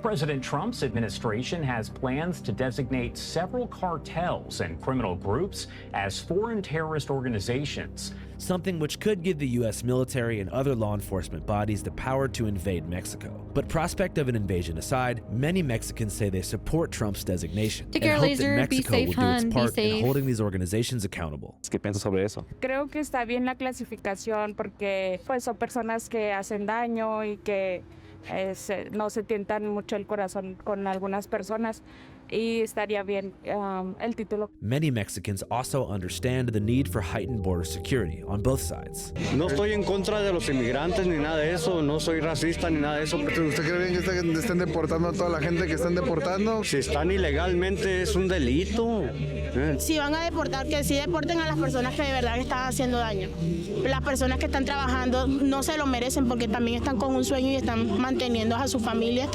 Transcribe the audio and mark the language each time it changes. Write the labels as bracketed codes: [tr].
[en] President Trump's administration has plans to designate several cartels and criminal groups as foreign terrorist organizations. Something which could give the U.S. military and other law enforcement bodies the power to invade Mexico. But prospect of an invasion aside, many Mexicans say they support Trump's designation and hope that Mexico will do its part in holding these organizations accountable. [es] ¿Qué piensas sobre eso? Creo que está bien la clasificación porque pues son personas que hacen daño y que no se tientan mucho el corazón con algunas personas. Y estaría bien el título. [en] Many Mexicans also understand the need for heightened border security on both sides. [es] No estoy en contra de los inmigrantes ni nada de eso, no soy racista ni nada de eso. ¿Usted cree bien que estén deportando a toda la gente que están deportando? Si están ilegalmente es un delito. Si van a deportar, que sí deporten a las personas que de verdad están haciendo daño. Las personas que están trabajando no se lo merecen porque también están con un sueño y están manteniendo a su familia.